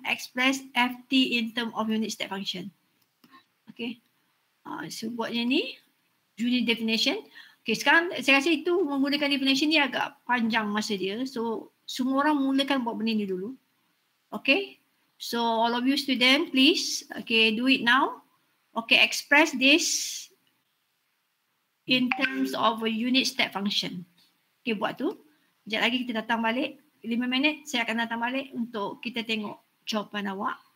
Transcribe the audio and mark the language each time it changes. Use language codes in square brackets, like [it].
[en] Express FT in term of unit step function. [ms] Okay. So buat yang ni. Unit definition. Okay, sekarang saya rasa itu menggunakan definition ni agak panjang masa dia. So, semua orang mulakan buat benda ni dulu. Okay. [en] So, all of you student, please. Okay, do it now. Okay, express this in terms of a unit step function. Okay, [ms] buat tu. Sekejap lagi kita datang balik. 5 minit saya akan datang balik untuk kita tengok jawapan awak.